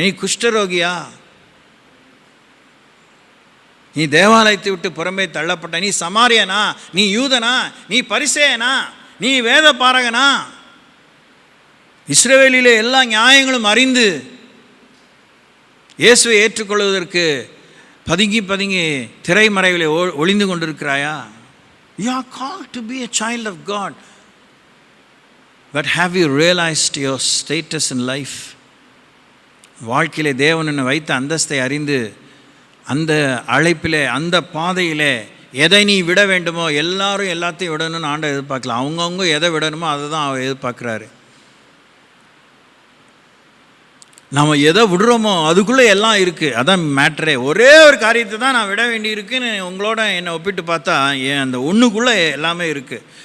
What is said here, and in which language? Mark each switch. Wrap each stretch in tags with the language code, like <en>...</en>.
<ta>நீ குஷ்டரோகியா, நீ தேவாலயத்தை விட்டு புறம்பே தள்ளப்பட்ட, நீ சமாரியனா, நீ யூதனா, நீ பரிசேயனா, நீ வேத பாரகனா? இஸ்ரவேலிலே எல்லா நியாயங்களும் அறிந்து இயேசுவை ஏற்றுக்கொள்வதற்கு பதுங்கி திரைமறைவிலே ஒளிந்து கொண்டிருக்கிறாயா?</ta> <en>You are called to be a child of God. But have you realized your status in life?</en> <ta>வாழ்க்கையிலே தேவன் என்னை வைத்த அந்தஸ்தை அறிந்து அந்த அழைப்பிலே, அந்த பாதையிலே எதை நீ விட வேண்டுமோ, எல்லாரும் எல்லாத்தையும் விடணும்னு ஆண்டவர் எதிர்பார்க்கல. அவங்கவுங்க எதை விடணுமோ அதை தான் அவர் எதிர்பார்க்குறாரு. நம்ம எதை விடுறோமோ அதுக்குள்ளே எல்லாம் இருக்குது. அதான் மேட்ரே. ஒரே ஒரு காரியத்தை தான் நான் விட வேண்டியிருக்குன்னு உங்களோட என்னை ஒப்பிட்டு பார்த்தா அந்த ஒன்றுக்குள்ளே எல்லாமே இருக்குது.</ta>